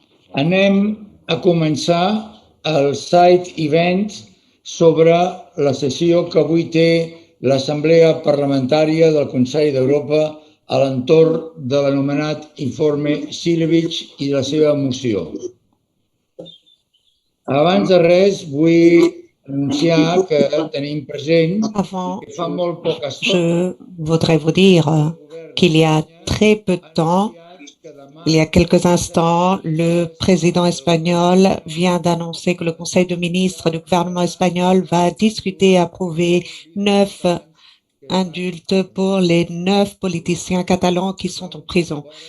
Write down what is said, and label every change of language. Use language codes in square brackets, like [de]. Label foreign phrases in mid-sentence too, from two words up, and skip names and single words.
[ca] Anem a començar el [en] side event [ca] sobre la sessió que avui té l'Assemblea Parlamentària del Consell d'Europa a l'entorn de l'anomenat informe Silevich i de la seva moció. Abans de res, vull anunciar que tenim present que fa molt poca estona. [fr] Je voudrais vous dire qu'il y a très peu de temps, il y a quelques instants, le président espagnol vient d'annoncer que le Conseil de ministres du gouvernement espagnol va discuter et approuver 9 indultes pour les 9 politiciens catalans qui sont en prison.